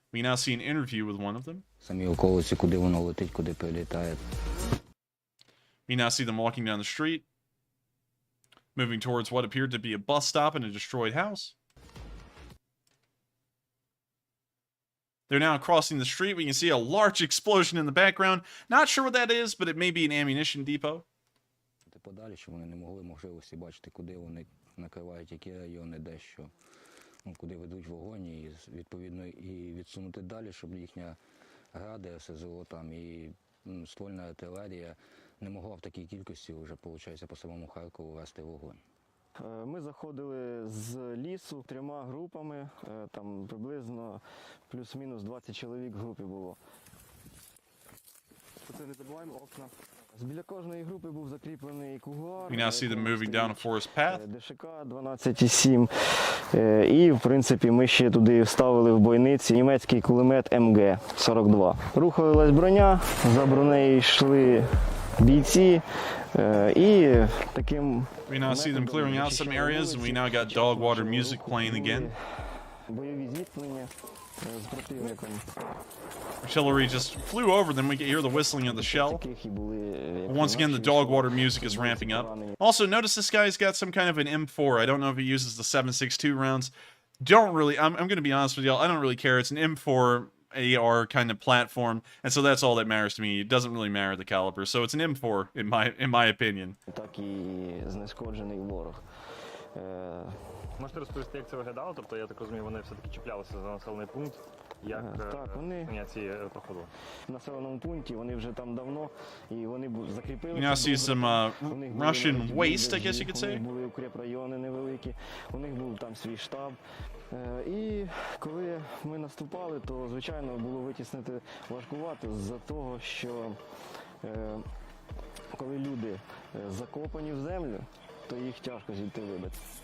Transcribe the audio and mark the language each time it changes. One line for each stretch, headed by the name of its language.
English: We can now see an interview with one of them. We now see them walking down the street, moving towards what appeared to be a bus stop and a destroyed house. They're now crossing the street. We can see a large explosion in the background. Not sure what that is, but it may be an ammunition depot.
Ukrainian: Подалі, щоб вони не могли можливості бачити, куди вони накривають, які райони, де що, куди ведуть вогонь, і відповідно і відсунути далі, щоб їхня гради, СЗО там і ствольна артилерія не могла в такій кількості вже, виходить, по самому Харкову вести вогонь. Ми заходили з лісу трьома групами, там приблизно плюс-мінус 20 чоловік в групі було. Це не забуваємо окна. Біля кожної групи був закріплений кугар.
English: We now see them moving down a forest path.
Ukrainian: ДШК 12,7. І, в принципі, ми ще туди вставили в бойниці німецький кулемет МГ-42. Рухалась броня, за бронею йшли бійці. І таким...
English: We now see them clearing out some areas, and we now got dog water music playing again.
Ukrainian: Бойові зіткнення з противником.
English: Artillery just flew over them. We can hear the whistling of the shell. Once again, the dog water music is ramping up. Also, notice this guy's got some kind of an M4. I don't know if he uses the 7.62 rounds. Don't really, I'm going to be honest with y'all, I don't really care. It's an M4 AR kind of platform, and so that's all that matters to me. It doesn't really matter the caliber. So it's an M4 in my opinion.
Ukrainian: Так і знешкоджений ворог. Можете розповісти, як це виглядало? Тобто, я так розумію, вони все-таки чіплялися за населений пункт. Так, вони в населеному пункті, вони вже там давно, і вони закріпилися.
English: You now see some Russian waste, I guess you could
Ukrainian: У
English: say.
Ukrainian: них були укрепрайони невеликі, у них був там свій штаб. І коли ми наступали, то, звичайно, було витіснити важкувато з-за того, що коли люди закопані в землю, то їх тяжко звідти вибити.